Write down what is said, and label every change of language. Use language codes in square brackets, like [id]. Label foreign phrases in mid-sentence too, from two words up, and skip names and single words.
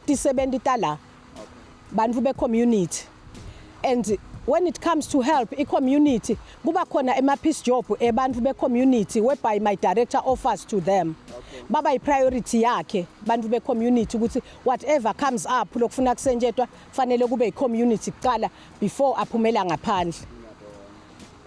[ss] ti-70 tala bantu be-community, [en] and when it comes to help [ss] i-community kuba khona ema-peace job ebantu be-community [en] whereby my director offers to them. [ss] Baba i-priority yakhe bantu be-community ukuthi [en] whatever comes up [ss] lokufuna kusenjetwa fanele kube i-community kuqala before aphumela ngaphandle.